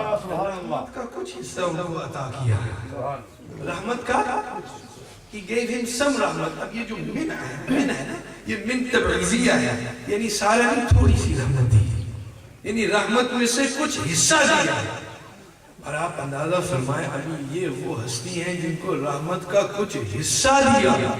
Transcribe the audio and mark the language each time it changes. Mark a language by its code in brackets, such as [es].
[ur] رحمت کا کچھ حصہ ان کو عطا کیا. رحمت کا [en] He gave him some رحمت. [ur] اب یہ جو من ہے نا، یہ من تبعیضیہ ہے، یعنی سارا نہیں، تھوڑی سی رحمت دی، یعنی رحمت میں سے کچھ حصہ دیا. اور آپ اندازہ فرمائیں ابھی یہ وہ ہستی ہیں جن کو رحمت کا کچھ حصہ دیا.